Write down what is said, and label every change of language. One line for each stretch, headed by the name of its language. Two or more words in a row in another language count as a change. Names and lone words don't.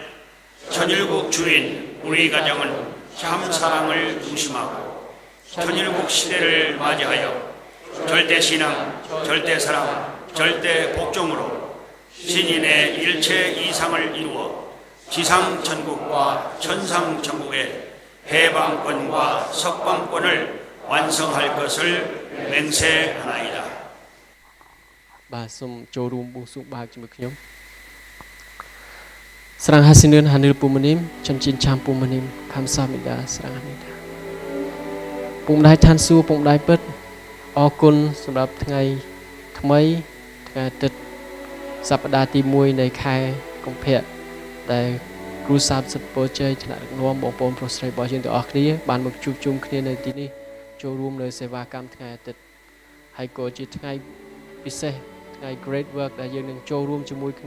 Korean: 천일국 주인 우리 가정은 참사랑을 중심하고 천일국 시대를 맞이하여 절대신앙, 절대사랑, 절대복종으로 신인의 일체 이상을 이루어 지상천국과 천상천국의 해방권과 석방권을 완성할 것을 맹세하나이다.
Khmer: បាទសូមចូលរួមបួងសួងបាបជាមួយខ្ញុំ
Korean: 사랑하시는 하늘부모님 천지인참부모님 감 사합니다 사랑합니다
Khmer: ពុំដៃឋានសួគ៌ពុំដៃពិតអរគុណសម្រាប់ថ្ងៃថ្មីថ្ងៃអាទិត្យសប្តាហ៍ទី1នៃខែកុម្ភៈដែលគ្រូសាស្ត្រសិទ្ធិពោជ័យថ្នាក់ដឹកនាំបងប្អូនប្រុសស្រីរបស់យើងទាំងអស់គ្នាបានមកជួបជុំគ្នានៅទីនេះចូលរួមនៅសេវាកម្មថ្ងៃអាទិត្យហើយក៏ជាថ្ងៃពិសេសថ្ងៃ
English: Great Work
Khmer: ដែលយើងនឹងចូលរួមជាមួយគ្នា